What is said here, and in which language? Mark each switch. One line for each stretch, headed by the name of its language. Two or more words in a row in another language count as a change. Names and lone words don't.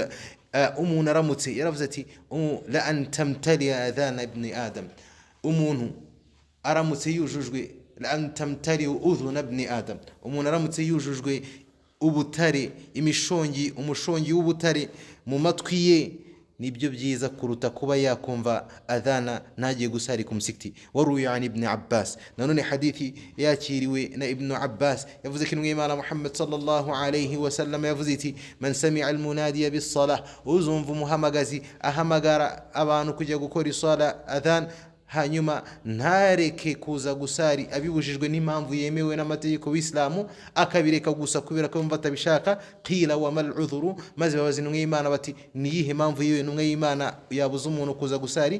Kinyarwanda: Umuntu aramutse yaravuze ati
Arabic: لأن تمتلئ أذنا ابن آدم,
Kinyarwanda: umuntu aramutse yujujwe
Arabic: لأن تمتلئ أذنا ابن آدم,
Kinyarwanda: umuntu aramutse yujujwe ubutare, umushongi w'ubutare mu matwi ye, nibyo byiza kuruta kuba yakumva adhana ntagiye gusari ku musikiti.
Arabic: وروي عن ابن عباس,
Kinyarwanda: nanone hadithi yakiriwe na ibn Abbas yavuze ko intumwa y'Imana Muhammad
Arabic: صلى الله عليه وسلم
Kinyarwanda: yavuze iti
Arabic: من سمع المنادي بالصلاة,
Kinyarwanda: uzumva umuhamagazi ahamagara abantu kujya gukora isala adhan, hanyuma ntareke kuza gusari abibujijwe n'impamvu yemewe n'amategeko y'Islamu, akabireka gusa kubera ko yumva atabishaka.
Arabic: قيل وما العذر,
Kinyarwanda: maze babaza intumwa y'Imana bati niyihe mpamvu yewe intumwa y'Imana yabuza umuntu kuza gusari?